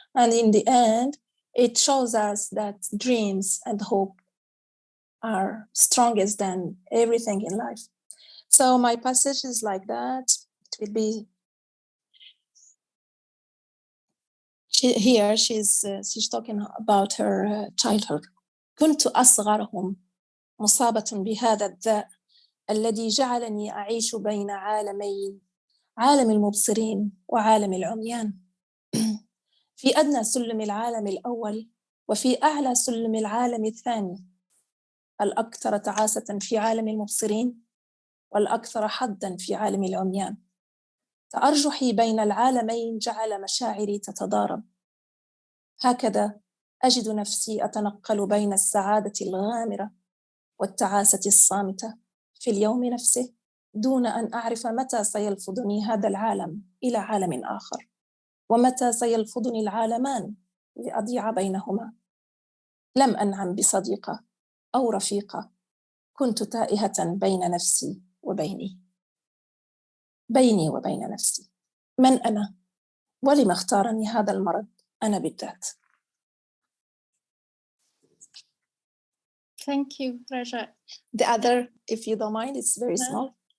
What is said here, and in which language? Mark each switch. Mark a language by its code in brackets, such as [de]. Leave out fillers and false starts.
[en] And in the end, it shows us that dreams and hope are strongest than everything in life. So my passage is like that. It will be here. She's talking about her childhood. [ar] كنت أصغرهم مصابة بهذا الداء الذي جعلني أعيش بين عالمين، عالم المبصرين وعالم العميان. في أدنى سلم العالم الأول وفي أعلى سلم العالم الثاني، الأكثر تعاسة في عالم المبصرين والأكثر حظاً في عالم العميان. تأرجحي بين العالمين جعل مشاعري تتضارب. هكذا أجد نفسي أتنقل بين السعادة الغامرة والتعاسة الصامتة في اليوم نفسه، دون أن أعرف متى سيلفظني هذا العالم إلى عالم آخر، ومتى سيلفظني العالمان لأضيع بينهما. لم أنعم بصديقة أو رفيقة، كنت تائهة بين نفسي وبيني، بيني وبين نفسي. من أنا؟ ولم اختارني هذا المرض أنا بالذات. [en] Thank you, Raja. The other, if you don't mind, it's very small.